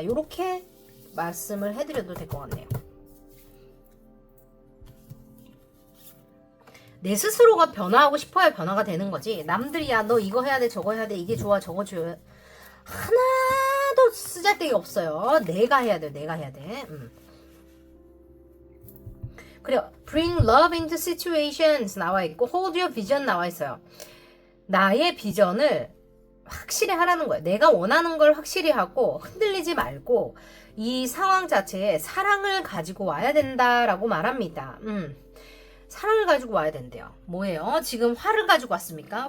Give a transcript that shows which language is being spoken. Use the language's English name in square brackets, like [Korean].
[Korean] 이렇게 말씀을 해드려도 될 것 같네요. 내 스스로가 변화하고 싶어야 변화가 되는 거지. 남들이 야 너 이거 해야 돼 저거 해야 돼 이게 좋아 저거 좋아 하나도 쓰잘데기 없어요. 내가 해야 돼. 내가 해야 돼. 그래요. [English] Bring love into situations [Korean] 나와 있고 [English] Hold your vision [Korean] 나와 있어요. 나의 비전을 확실히 하라는 거예요. 내가 원하는 걸 확실히 하고 흔들리지 말고 이 상황 자체에 사랑을 가지고 와야 된다라고 말합니다. 사랑을 가지고 와야 된대요. 뭐예요? 지금 화를 가지고 왔습니까?